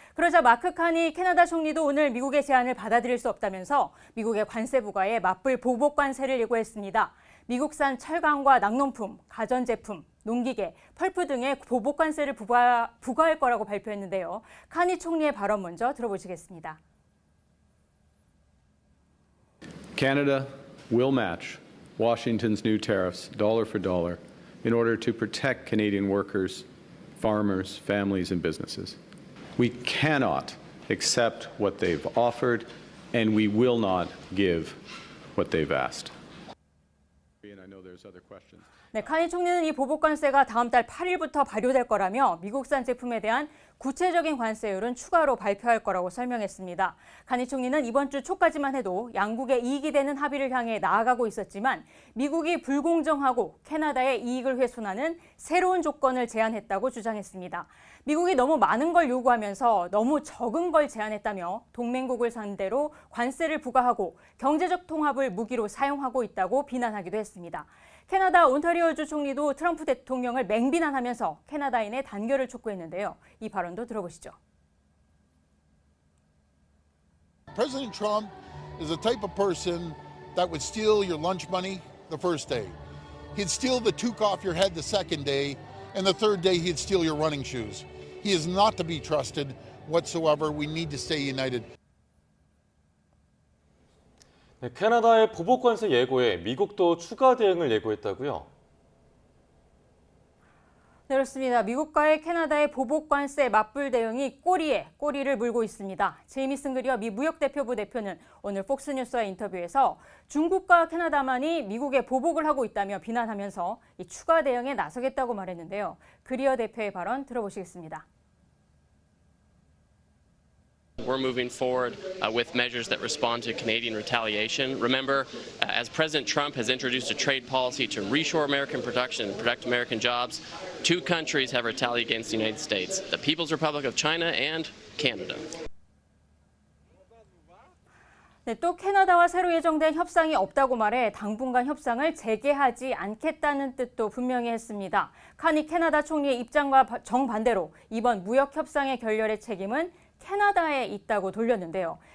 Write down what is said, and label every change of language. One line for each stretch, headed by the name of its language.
Korean: 그러자 마크 카니 캐나다 총리도 오늘 미국의 제안을 받아들일 수 없다면서 미국의 관세 부과에 맞불 보복 관세를 예고했습니다. 미국산 철강과 낙농품, 가전제품, 농기계, 펄프 등의 보복 관세를 부과할 거라고 발표했는데요. 카니 총리의 발언 먼저 들어보시겠습니다.
English: Canada will match Washington's new tariffs dollar for dollar in order to protect Canadian workers, farmers, families, and businesses. We cannot accept what they've offered, and we will not give what they've asked. And I know there's other questions.
Korean: 네, 카니 총리는 이 보복 관세가 다음 달 8일부터 발효될 거라며 미국산 제품에 대한 구체적인 관세율은 추가로 발표할 거라고 설명했습니다. 카니 총리는 이번 주 초까지만 해도 양국의 이익이 되는 합의를 향해 나아가고 있었지만 미국이 불공정하고 캐나다의 이익을 훼손하는 새로운 조건을 제안했다고 주장했습니다. 미국이 너무 많은 걸 요구하면서 너무 적은 걸 제안했다며 동맹국을 상대로 관세를 부과하고 경제적 통합을 무기로 사용하고 있다고 비난하기도 했습니다. 캐나다 온타리오주 총리도 트럼프 대통령을 맹비난하면서 캐나다인의 단결을 촉구했는데요. 이 발언도 들어보시죠.
English: President Trump is the type of person that would steal your lunch money the first day. He'd steal the toque off your head the second day, and the third day he'd steal your running shoes. He is not to be trusted whatsoever. We need to stay united.
Korean: 네, 캐나다의 보복 관세 예고에 미국도 추가 대응을 예고했다고요? 네, 그렇습니다. 미국과의 캐나다의 보복 관세 맞불 대응이 꼬리에 꼬리를 물고 있습니다. 제이미슨 그리어 미 무역대표부 대표는 오늘 폭스뉴스와 인터뷰에서 중국과 캐나다만이 미국에 보복을 하고 있다며 비난하면서 이 추가 대응에 나서겠다고 말했는데요. 그리어 대표의 발언 들어보시겠습니다.
English: We're moving forward with measures that respond to Canadian retaliation. Remember, as President Trump has introduced a trade policy to reshore American production and protect American jobs, two countries have retaliated against the United States, the People's Republic of China and Canada.
Korean: 네, 또 캐나다와 새로 예정된 협상이 없다고 말해 당분간 협상을 재개하지 않겠다는 뜻도 분명히 했습니다. 카니 캐나다 총리의 입장과 정반대로 이번 무역 협상의 결렬의 책임은 캐나다에 있다고 돌렸는데요.